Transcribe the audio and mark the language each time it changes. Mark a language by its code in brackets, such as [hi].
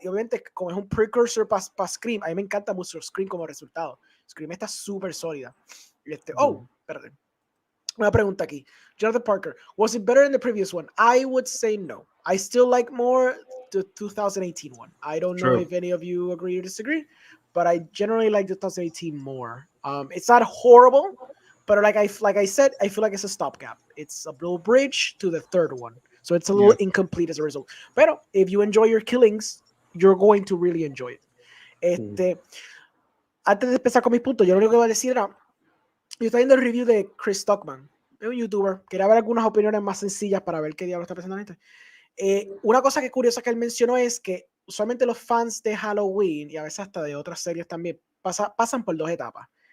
[es] Y obviamente como es un precursor para Scream, a mí me encanta mucho Scream como resultado. Scream está súper sólida. Espérate. Una pregunta aquí. [en] Jonathan Parker, was it better than the previous one? I would say no. I still like more the 2018 one. I don't know True. if any of you agree or disagree, but I generally like the 2018 more. It's not horrible, but like I said, I feel like it's a stopgap. It's a little bridge to the third one, so it's a little incomplete as a result. But if you enjoy your killings, you're going to really enjoy it. [es] Antes de empezar con mis puntos, yo lo único que voy a decir era, yo estoy viendo el review de Chris Stockman, es un youtuber, quería ver algunas opiniones más sencillas para ver qué diablo está pensando la gente. Una cosa que es curiosa que él mencionó es que usualmente los fans de Halloween y a veces hasta de otras series también pasan por dos etapas.